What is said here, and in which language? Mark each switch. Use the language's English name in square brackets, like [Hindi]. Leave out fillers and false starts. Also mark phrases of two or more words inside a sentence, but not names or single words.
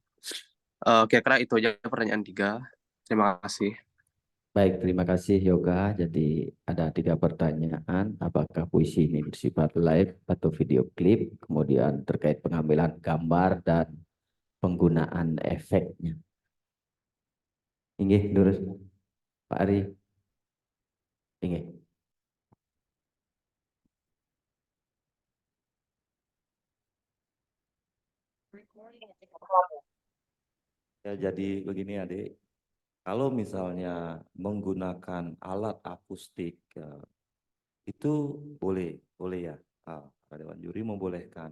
[Indonesian] Kira-kira itu aja pertanyaan 3. Terima kasih. Baik, terima kasih Yoga. Jadi ada 3 pertanyaan. Apakah puisi ini bersifat live atau video klip? Kemudian terkait pengambilan gambar dan penggunaan efeknya. [Balinese] Inggih, Durus. Pak Ari. Inggih. [Indonesian] Ya, jadi begini adik, kalau misalnya menggunakan alat akustik itu boleh ya, Dewan Juri membolehkan.